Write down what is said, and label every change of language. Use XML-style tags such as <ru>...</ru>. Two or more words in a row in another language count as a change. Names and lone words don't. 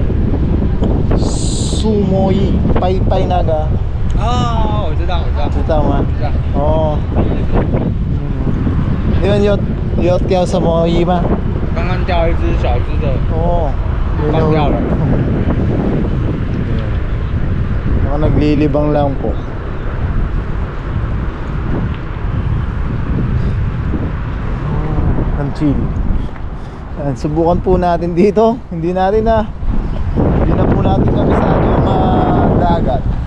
<zh>苏摸鱼，掰那个。哦，我知道。知道吗？知道。哦。你们有钓什么鱼吗？刚刚钓一只小只的。哦。放掉了。</zh> <tl>Mga naglilibang lang po. Ang chill. Subukan po natin dito. Hindi na po natin kabisado yung dagat.</tl>